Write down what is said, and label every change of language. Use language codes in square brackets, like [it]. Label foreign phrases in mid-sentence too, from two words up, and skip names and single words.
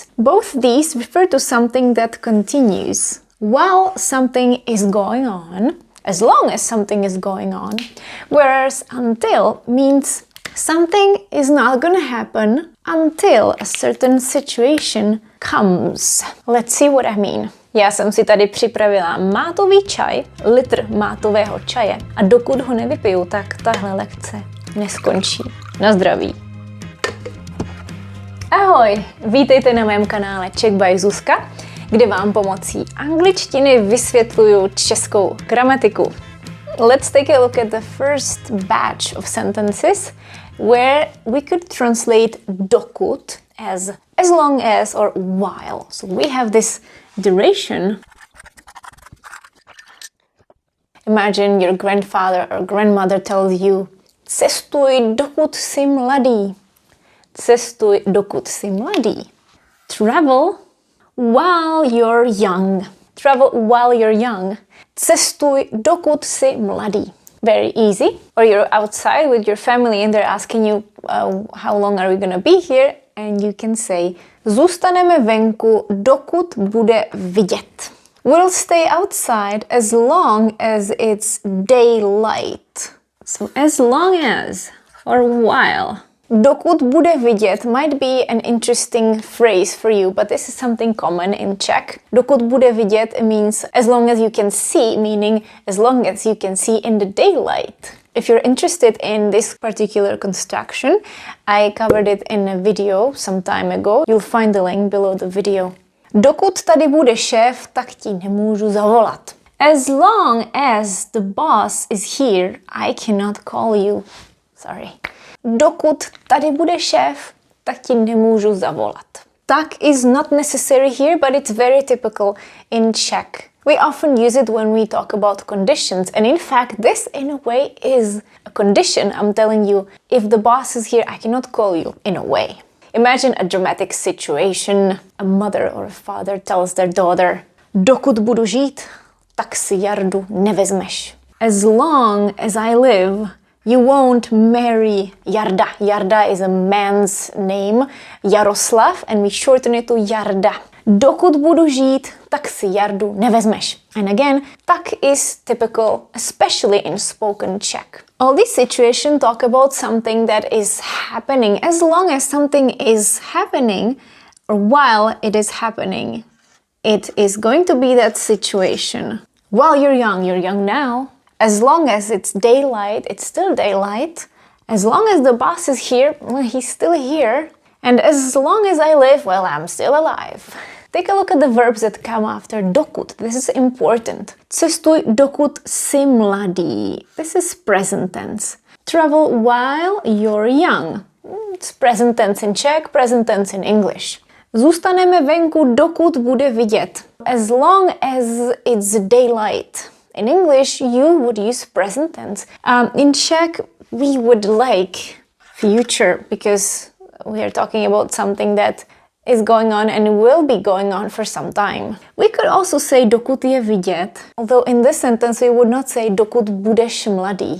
[en] Both these refer to something that continues while something is going on, as long as something is going on, whereas until means something is not gonna happen until a certain situation comes. Let's see what I mean. [cs] Já jsem si tady připravila mátový čaj, litr mátového čaje, a dokud ho nevypiju, tak tahle lekce neskončí. Na zdraví. Ahoj, vítejte na mém kanále Czech by Zuzka, kde vám pomocí angličtiny vysvětluju českou gramatiku. [en] Let's take a look at the first batch of sentences where we could translate dokud as long as or while. So we have this duration. Imagine your grandfather or grandmother tells you, [cs] cestuj dokud jsi mladý. Cestuj dokud jsi mladý. [en] Travel while you're young. Travel while you're young. [cs] Cestuj dokud jsi mladý. [en] Very easy. Or you're outside with your family and they're asking you, how long are we gonna be here? And you can say, [cs] zůstaneme venku, dokud bude vidět. [en] We'll stay outside as long as it's daylight. So as long as, for a while. [cs] Dokud bude vidět [en] might be an interesting phrase for you, but this is something common in Czech. [cs] Dokud bude vidět [en] means as long as you can see, meaning as long as you can see in the daylight. If you're interested in this particular construction, I covered it in a video some time ago. You'll find the link below the video. [cs] Dokud tady bude šéf, tak ti nemůžu zavolat. [en] As long as the boss is here, I cannot call you. Sorry. [cs] Dokud tady bude šéf, tak ti nemůžu zavolat. [en] Tak is not necessary here, but it's very typical in Czech. We often use it when we talk about conditions, and in fact, this in a way is a condition. I'm telling you, if the boss is here, I cannot call you, in a way. Imagine a dramatic situation. A mother or a father tells their daughter, [cs] dokud budu žít, tak si Jardu nevezmeš. [en] As long as I live, you won't marry Jarda. Jarda is a man's name, Jaroslav, and we shorten it to Jarda. [cs] Dokud budu žít, tak si Jardu nevezmeš. [en] And again, tak is typical, especially in spoken Czech. All these situations talk about something that is happening. As long as something is happening, or while it is happening, it is going to be that situation. While you're young now. As long as it's daylight, it's still daylight. As long as the boss is here, well, he's still here. And as long as I live, well, I'm still alive. Take a look at the verbs that come after dokud. This is important. [cs] Cestuj dokud jsi mladý. [en] This is present tense. Travel while you're young. It's present tense in Czech, present tense in English. [cs] Zůstaneme venku, dokud bude vidět. [en] As long as it's daylight. In English, you would use present tense. In Czech, we would like future because we are talking about something that is going on and will be going on for some time. We could also say [cs] dokud je vidět, [en] although in this sentence we would not say [cs] dokud budeš mladý.